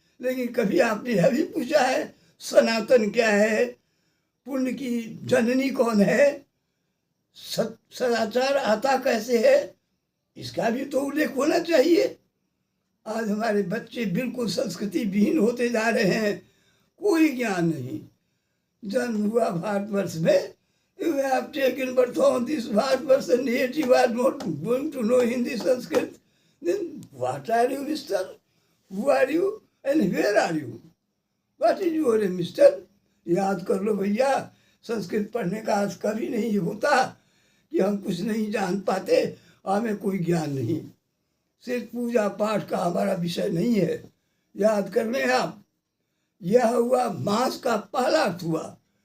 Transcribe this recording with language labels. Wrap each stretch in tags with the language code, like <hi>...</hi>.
<hi>लेकिन कभी आपने यह भी पूछा है सनातन क्या है, पुण्य की जननी कौन है, सदाचार आता कैसे है, इसका भी तो उल्लेख होना चाहिए। आज हमारे बच्चे बिल्कुल संस्कृति विहीन होते जा रहे हैं, कोई ज्ञान नहीं। जन्म हुआ भारतवर्ष में,</hi> <en>you have taken birth on this Bharatvarsh and yet you are not going to know Hindi, Sanskrit. Then what are you, mister? Who are you and where are you? What is your mister?</en> <hi>याद कर लो भैया, संस्कृत पढ़ने का अर्थ कभी नहीं होता कि हम कुछ नहीं जान पाते, हमें कोई ज्ञान नहीं। सिर्फ पूजा पाठ का हमारा विषय नहीं है। याद कर लें आप, यह हुआ मास का पहला अर्थ हुआ।</hi>